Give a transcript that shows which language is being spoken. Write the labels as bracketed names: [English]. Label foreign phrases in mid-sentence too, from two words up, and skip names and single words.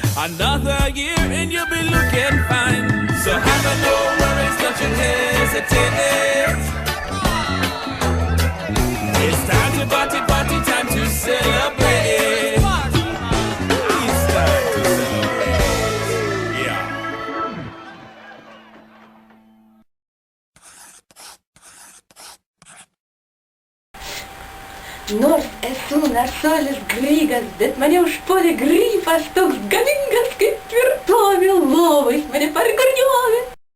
[English] Another year and you'll be looking fine. So have no worries, don't you hesitate. It's time to party, time to celebrate. It's time to celebrate. Yeah. [Lithuanian] Nors esu narsuolis graigas, bet mane užpuolė grifas toks galingas kaip tvirtovė lovais, mane pargarniovė.